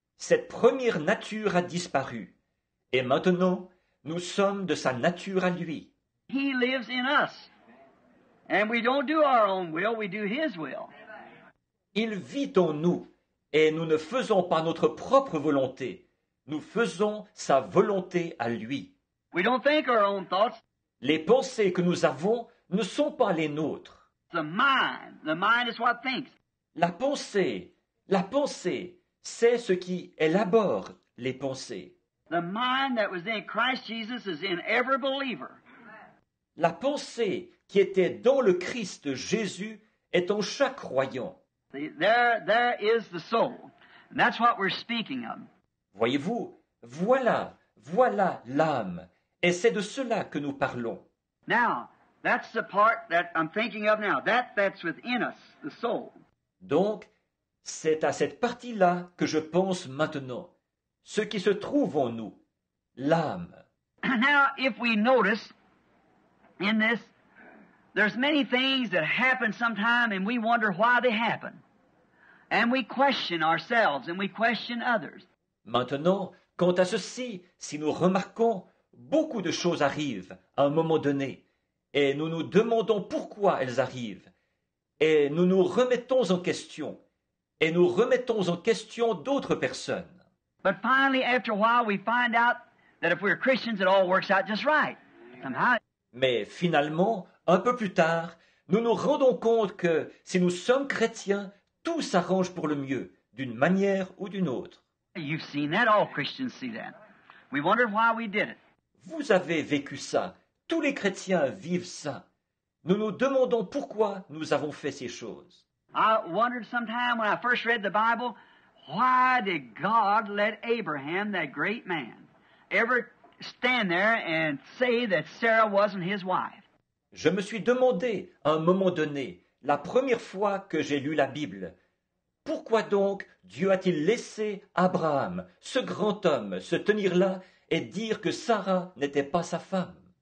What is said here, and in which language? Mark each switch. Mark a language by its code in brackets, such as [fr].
[fr] Cette première nature a disparu, et maintenant nous sommes de sa nature à lui. [en] He lives in us, and we don't do our own will, we do his will. [fr] Il vit en nous, et nous ne faisons pas notre propre volonté, nous faisons sa volonté à lui. [en] We don't think our own thoughts. [fr] Les pensées que nous avons ne sont pas les nôtres. [en] The mind is what thinks. [fr] La pensée, c'est ce qui élabore les pensées. [en] The mind that was in Christ Jesus is in every believer. [fr] La pensée qui était dans le Christ Jésus est en chaque croyant. [en] See, there is the soul. And that's what we're speaking of. [fr] Voyez-vous, voilà l'âme, et c'est de cela que nous parlons. [en] Now, that's the part that I'm thinking of now. That's within us, the soul. [fr] Donc, c'est à cette partie-là que je pense maintenant, ce qui se trouve en nous, l'âme. [en] Now, if we notice in this, there's many things that happen sometime and we wonder why they happen. And we question ourselves and we question others. [fr] Maintenant, quant à ceci, si nous remarquons, beaucoup de choses arrivent à un moment donné, et nous nous demandons pourquoi elles arrivent, et nous nous remettons en question, et nous remettons en question d'autres personnes. [en] But finally, after a while, we find out that if we're Christians, it all works out just right. Somehow. [fr] Mais finalement, un peu plus tard, nous nous rendons compte que si nous sommes chrétiens, tout s'arrange pour le mieux, d'une manière ou d'une autre. [en] You've seen that. All Christians see that. We wondered why we did it. [fr] Vous avez vécu ça. Tous les chrétiens vivent ça. Nous nous demandons pourquoi nous avons fait ces choses. [en] I wondered sometime when I first read the Bible, why did God let Abraham, that great man, ever stand there and say that Sarah wasn't his wife? [fr] Je me suis demandé, à un moment donné, la première fois que j'ai lu la Bible, pourquoi donc Dieu a-t-il laissé Abraham, ce grand homme, se tenir là et dire que Sarah n'était pas sa femme?